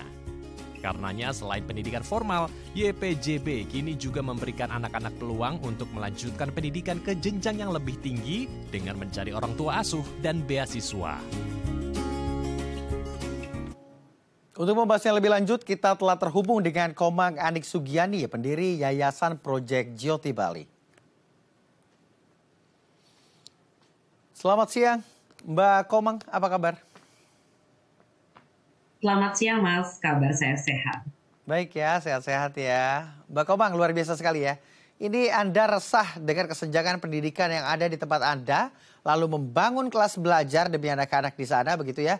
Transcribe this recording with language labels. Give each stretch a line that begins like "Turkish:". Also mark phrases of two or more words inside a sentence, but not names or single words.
Indonesian: Karenanya selain pendidikan formal, YPJB kini juga memberikan anak-anak peluang untuk melanjutkan pendidikan ke jenjang yang lebih tinggi dengan mencari orang tua asuh dan beasiswa. Untuk membahasnya lebih lanjut, kita telah terhubung dengan Komang Anik Sugiani, pendiri Yayasan Project Jyoti Bali. Selamat siang, Mbak Komang, apa kabar? Selamat siang Mas, kabar saya sehat. Baik ya, sehat-sehat ya. Mbak Komang, luar biasa sekali ya. Ini Anda resah dengan kesenjangan pendidikan yang ada di tempat Anda, lalu membangun kelas belajar demi anak-anak di sana begitu ya.